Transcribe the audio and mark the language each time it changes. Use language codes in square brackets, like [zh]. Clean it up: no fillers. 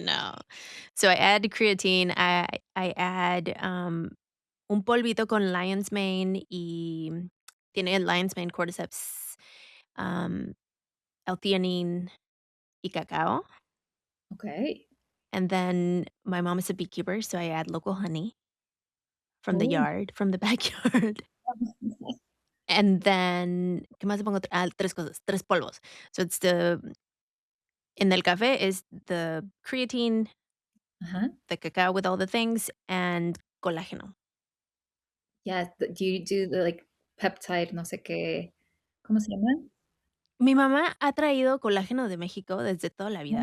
[en] know. So I add creatine. I add, [es] un polvito con lion's mane y tiene lion's mane, cordyceps, um, L-theanine y cacao. [en] okay. And then my mom is a beekeeper, so I add local honey from the yard, from the backyard. And then, [es] ¿qué más le pongo? 3 cosas, 3 polvos. [en] So it's in el café is the creatine, Uh-huh. the cacao with all the things, and colágeno. Yeah, do you do the, like, peptide [es] no sé qué, ¿cómo se llama? Mi mamá ha traído colágeno de México desde toda la vida.